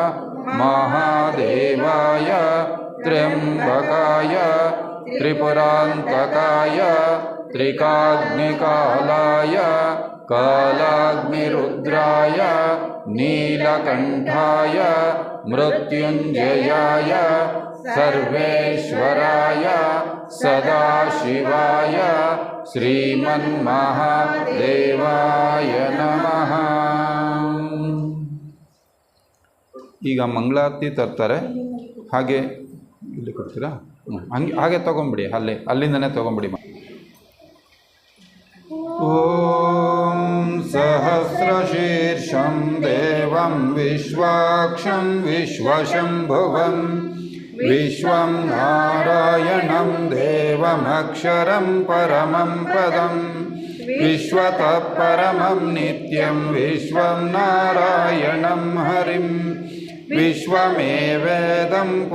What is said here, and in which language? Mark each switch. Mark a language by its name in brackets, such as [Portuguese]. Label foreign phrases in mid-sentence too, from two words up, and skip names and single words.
[Sanskrit] ಮಹಾದೇವಾಯ ತ್ರ್ಯಂಬಕಾಯ ತ್ರಿಪುರಾಂತಕಾಯ ತ್ರಿಕಾಗ್ನಿಕಾಲಾಯ ಕಾಲಾಗ್ನಿರುದ್ರಾಯ ನೀಲಕಂಠಾಯ ಮೃತ್ಯುಂಜಯಾಯ ಸರ್ವೇಶ್ವರಾಯ ಸದಾಶಿವಾಯ ಶ್ರೀಮನ್ಮಹಾದೇವಾಯ ನಮಃ. [Kannada] ಈಗ ಮಂಗಳಾರತಿ ತರ್ತಾರೆ, ಹಾಗೆ ಇಲ್ಲಿ ಕೊಡ್ತೀರಾ? ಹಾಗೆ ತೊಗೊಂಬಿಡಿ, ಅಲ್ಲಿಂದನೇ ತೊಗೊಂಬಿಡಿ. [Sanskrit] ಓಂ ಸಹಸ್ರಶೀರ್ಷಂ ದೇವಂ ವಿಶ್ವಾಕ್ಷಂ ವಿಶ್ವಶಂಭುವಂ ವಿಶ್ವಂ ನಾರಾಯಣಂ ದೇವಮಕ್ಷರಂ ಪರಮಂ ಪದಂ ವಿಶ್ವತಃ ಪರಮಂ ನಿತ್ಯಂ ವಿಶ್ವಂ ನಾರಾಯಣಂ ಹರಿಂ ವಿಶ್ವಮೇವೇದಂ